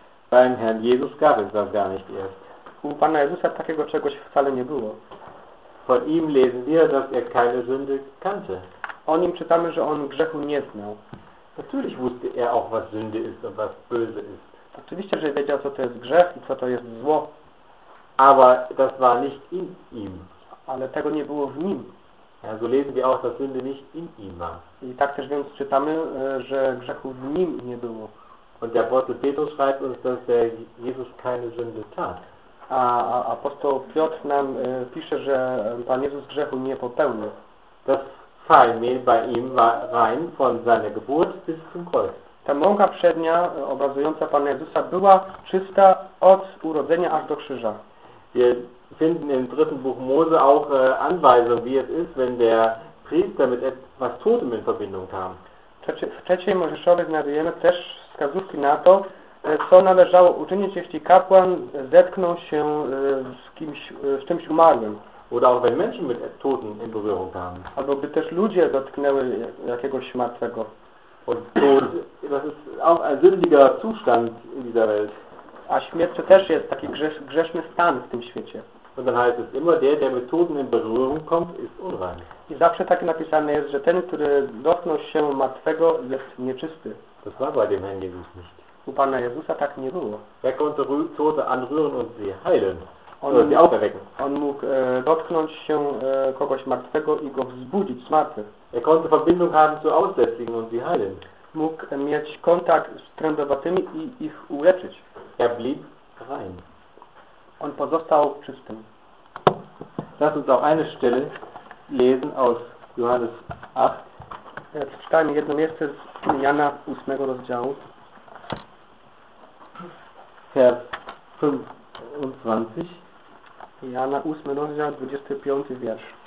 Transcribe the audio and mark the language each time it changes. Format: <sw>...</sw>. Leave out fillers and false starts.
<de>Beim Herrn Jesus gab es das gar nicht erst.</de> <pl>U Pana Jezusa takiego czegoś wcale nie było.</pl> <de>Von ihm lesen wir, dass er keine Sünde kannte.</de> <pl>O nim czytamy, że on grzechu nie znał.</pl> <de>Natürlich wusste er auch, was Sünde ist und was böse ist.</de> <pl>Oczywiście, że wiedział, co to jest grzech i co to jest zło.</pl> <de>Aber das war nicht in ihm.</de> <pl>Ale tego nie było w nim.</pl> <de>Ja, so lesen wir auch, dass Sünde nicht in ihm war.</de> <pl>I tak też więc czytamy, że grzechu w nim nie było.</pl> <de>Und der Apostel Petrus schreibt uns, dass der Jesus keine Sünde tat.</de> <pl>A apostoł Piotr nam pisze, że Pan Jezus grzechu nie popełnił.</pl> <de>Das Feinmehl bei ihm war rein von seiner Geburt bis zum Kreuz.</de> <pl>Ta mąka przednia obrazująca Pana Jezusa była czysta od urodzenia aż do krzyża.</pl> <de>Finden im dritten Buch Mose auch Anweisungen, wie es ist, wenn der Priester mit etwas Totem in Verbindung kam.</de> <pl>W trzeciej Mojżeszowej znajdujemy też wskazówki na to, co należało uczynić, jeśli kapłan zetknął się z kimś, z czymś umarłym.</pl> <de>Oder auch wenn Menschen mit Toten in Berührung kamen. Also bitte</de> <pl>ludzie dotknęły jakiegoś martwego.</pl> <de>Und Tod, das ist auch ein sündiger Zustand in dieser Welt.</de> <pl>A śmierć to też jest taki grzeszny stan w tym świecie.</pl> <de>Und dann heißt es immer, der mit Toten in Berührung kommt, ist unrein.</de> <pl>I zawsze tak napisane jest, że ten, który dotknął się martwego, jest nieczysty.</pl> <de>Das war bei dem Herrn Jesus nicht.</de> <pl>U Pana Jezusa tak nie było.</pl> <de>Er konnte Tote anrühren und sie heilen.</de> <pl>On mógł dotknąć się kogoś martwego i go wzbudzić z martwych.</pl> <de>Er konnte Verbindung haben zu Aussätzigen und sie heilen.</de> <pl>Mógł mieć kontakt z trędowatymi i ich uleczyć.</pl> <de>Er blieb rein.</de> <pl>On pozostał czystym.</pl> <de>Lass uns auch eine Stelle lesen aus Johannes 8.</de> <pl>Przeczytajmy jedno miejsce z Jana 8 rozdziału.</pl> <de>Vers 25.</de> <pl>Jana 8 rozdział, 25 wiersz.</pl>